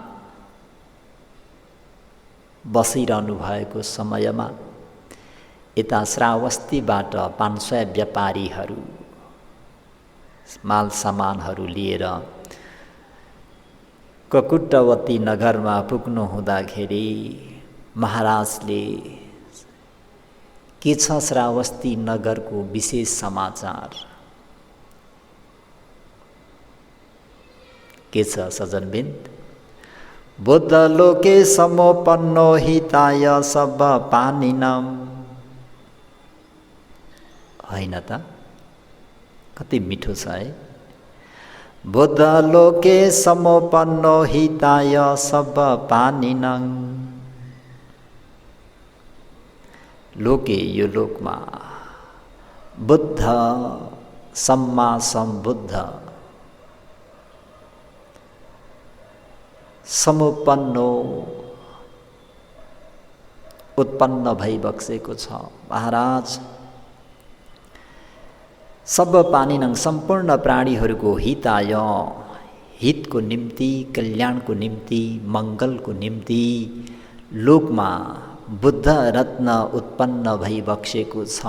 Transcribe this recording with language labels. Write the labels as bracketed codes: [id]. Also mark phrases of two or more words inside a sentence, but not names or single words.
[ne] बसिरहनु भएको समयमा यता श्रावस्तीबाट 500 व्यापारीहरू माल सामानहरू लिएर ककुटवती नगरमा पुग्नु हुँदाखेरि महाराजले के छ श्रावस्ती नगरको विशेष समाचार के छ सज्जनबिन्द? [pi] बुद्ध लोके समोपन्नो हिताय सब पानिनम। [ne] होइन त? कति मिठो छ है। [pi] बुद्ध लोके समोपन्नो हिताय सब पानिनम। [ne] लोके यो लोकमा बुद्ध सम्मा सम्बुद्ध समुपन्नो उत्पन्न भइबक्सेको छ। महाराज [pi] सब पानिनङ [ne] सम्पूर्ण प्राणीहरूको हिताय, हितको निम्ति, कल्याणको निम्ति, मङ्गलको निम्ति लोकमा बुद्ध रत्न उत्पन्न भइबक्सेको छ।